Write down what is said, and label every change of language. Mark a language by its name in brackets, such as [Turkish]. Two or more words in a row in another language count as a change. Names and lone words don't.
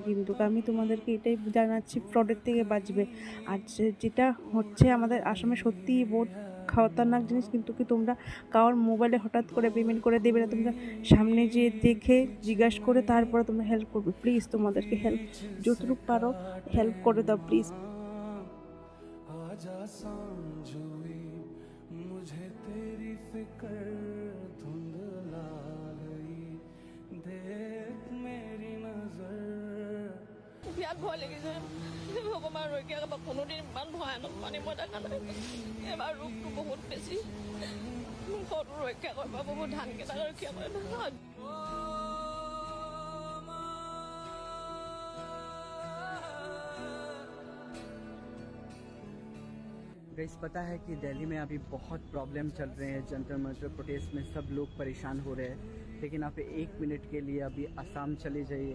[Bangla] কিন্তু আমি তোমাদেরকে এটাই জানাচ্ছি, ফ্রডের থেকে বাঁচবে। আর যেটা হচ্ছে আমাদের আসামে সত্যিই বহুত খতরনাক জিনিস, কিন্তু কি তোমরা কারোর মোবাইলে হঠাৎ করে পেমেন্ট করে দেবে না, তোমরা সামনে যেয়ে দেখে জিজ্ঞাসা করে তারপরে তোমরা হেল্প করবে। প্লিজ তোমাদেরকে হেল্প যতটুকু পারো হেল্প করে দাও প্লিজ। [Hindi] आजा सांझुई मुझे तेरी फिक्र धुंधला गई देख मेरी नजर [Assamese] বিয়াত ভয় লাগিছে ভগৱান ৰক্ষা কৰিব। কোনোদিন ইমান ভয়ানক পানী মই দেখা নাই। এবাৰ ৰূপটো বহুত বেছি, ঘৰটো ৰক্ষা কৰিব, বহুত ধানকেইটা ৰক্ষা কৰিব। [Hindi] गाइस पता है कि दिल्ली में अभी बहुत प्रॉब्लम चल रहे हैं, जंतर मंतर प्रोटेस्ट में सब लोग परेशान हो रहे हैं। लेकिन आप 1 मिनट के लिए अभी असम चले जाइए।